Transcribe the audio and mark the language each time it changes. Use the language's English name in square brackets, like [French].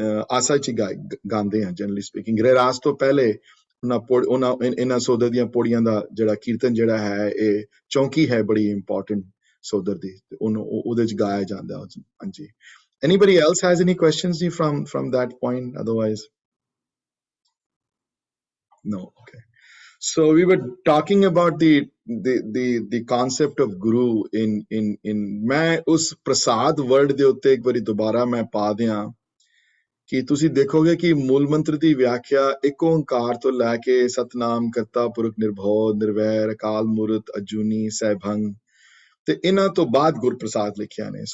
[Punjabi] ਆਸਾ ਚ ਗਾਉਂਦੇ ਆ ਜਨਰਲੀ ਸਪੀਕਿੰਗ। ਰਹਿਰਾਸ ਤੋਂ ਪਹਿਲੇ ਇਹਨਾਂ ਸੋਦਰ ਦੀਆਂ ਪੌੜੀਆਂ ਦਾ ਜਿਹੜਾ ਕੀਰਤਨ ਜਿਹੜਾ ਹੈ ਇਹ ਚੌਂਕੀ ਹੈ ਬੜੀ ਇੰਪੋਰਟੈਂਟ ਸੋਦਰ ਦੀ, ਉਹਨੂੰ ਉਹਦੇ ਚ ਗਾਇਆ ਜਾਂਦਾ। [English] ਹਾਂਜੀ, anybody else has any questions from that point? Otherwise no. Okay, so we were talking about the concept of guru in [Punjabi] ਮੈਂ ਉਸ ਪ੍ਰਸਾਦ ਵਰਡ ਦੇ ਉੱਤੇ ਇੱਕ ਵਾਰੀ ਦੁਬਾਰਾ ਮੈਂ ਪਾ ਦਿਆਂ ਕਿ ਤੁਸੀਂ ਦੇਖੋਗੇ ਕਿ ਮੂਲ ਮੰਤਰ ਦੀ ਵਿਆਖਿਆ ਇੱਕ ਓੰਕਾਰ ਤੋਂ ਲੈ ਕੇ ਸਤਨਾਮ ਕਰਤਾ ਪੁਰਖ ਨਿਰਭਉ ਨਿਰਵੈਰ ਅਕਾਲ ਮੂਰਤ ਅਜੂਨੀ ਸੈਭੰਗ ਤੇ ਇਹਨਾਂ ਤੋਂ ਬਾਅਦ ਗੁਰਪ੍ਰਸਾਦ ਲਿਖਿਆ ਨੇ।